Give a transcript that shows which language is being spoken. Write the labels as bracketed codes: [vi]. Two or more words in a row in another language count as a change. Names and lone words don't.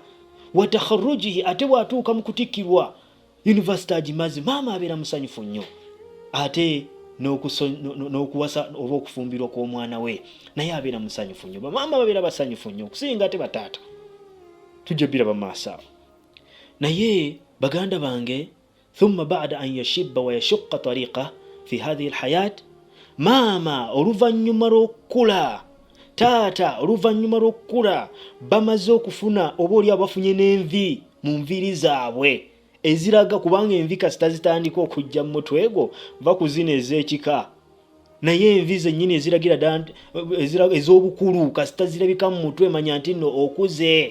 [ar] وتخرجه, [lg] ate bw'atuuka mu kutikkirwa yunivasite agimaze, maama abeera musanyufu nnyo. Ate n'okuwasa oba okufumbirwa kw'omwana we naye abeera musanyufu nnyo. Bamaama babeera basanyufu nnyo okusinga ate bataata. Tujja biraba mu maaso awo. Naye baganda bange, [ar] ثم بعد أن يشب ويشق طريقا في هذه الحياة, [lg] maama oluvannyuma lw'okukula, taata oluvannyuma lw'okukula, bamaze okufuna oba oli abafunye n'envi mu nviiri zaabwe eziraga, kubanga envi kasita zitandika okujja mu mutwe gwo va ku zino ez'ekika, naye envi zennyini eziragira ez'obukulu kasita zirabika mu mutwe, manya nti nno okuze.